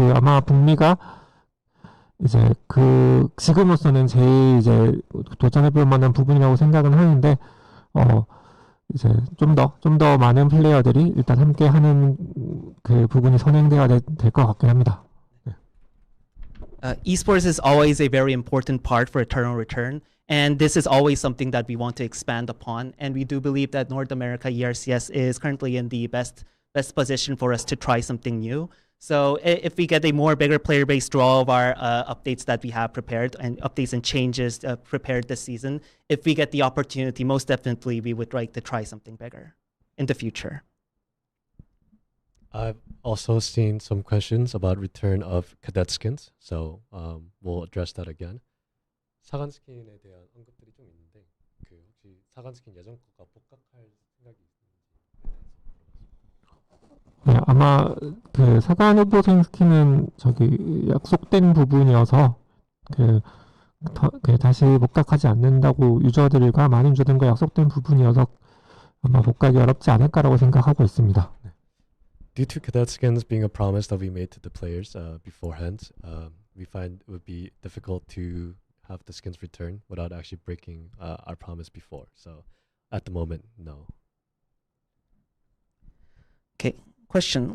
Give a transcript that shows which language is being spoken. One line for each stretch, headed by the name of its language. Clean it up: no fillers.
Korean: 아마 북미가 이제 지금으로서는 제일 이제 도전해 볼 만한 부분이라고 생각은 하는데, 이제 좀 더 많은 플레이어들이 일단 함께 하는 그 부분이 선행돼야 될 것 같긴 합니다.
English: Esports is always a very important part for Eternal Return, and this is always something that we want to expand upon. And we do believe that North America ERCS is currently in the best position for us to try something new. So if we get a more bigger player base through all of our updates that we have prepared and updates and changes prepared this season, if we get the opportunity, most definitely we would like to try something bigger in the future. I've also seen some questions about return of cadet skins, so we'll address that again.
Korean: 사관 스킨에 대한 언급들이 좀 있는데 혹시 사관 스킨 예전 거가 복각할 생각이 있는지. 네, 아마 사관 후보생 스킨은 약속된 부분이어서 다시 복각하지 않는다고 유저들과 많은 유저들과 약속된 부분이어서 아마 복각이 어렵지 않을까라고 생각하고 있습니다.
English: Due to cadet skins being a promise that we made to the players beforehand, we find it would be difficult to have the skins return without actually breaking our promise before. So at the moment, no. Okay, question.